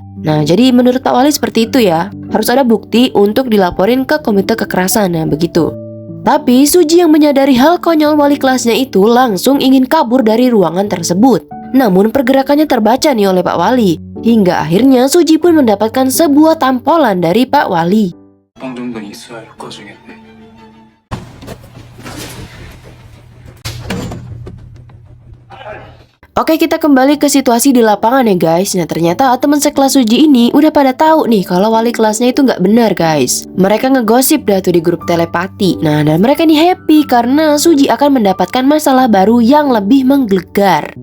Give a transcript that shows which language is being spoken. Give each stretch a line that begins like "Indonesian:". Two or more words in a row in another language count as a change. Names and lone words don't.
Indonesian: Nah, jadi menurut Pak Wali seperti itu ya, harus ada bukti untuk dilaporin ke Komite Kekerasan, nah begitu. Tapi Suji yang menyadari hal konyol wali kelasnya itu langsung ingin kabur dari ruangan tersebut. Namun pergerakannya terbaca nih oleh Pak Wali, hingga akhirnya Suji pun mendapatkan sebuah tampolan dari Pak Wali.
Korean: 정도 있어야 할 거중인데.
Indonesian: Oke, kita kembali ke situasi di lapangan ya guys. Nah, ternyata teman sekelas Suji ini udah pada tahu nih kalau wali kelasnya itu nggak benar guys. Mereka ngegosip dah tuh di grup telepati. Nah, dan mereka nih happy karena Suji akan mendapatkan masalah baru yang lebih menggelegar.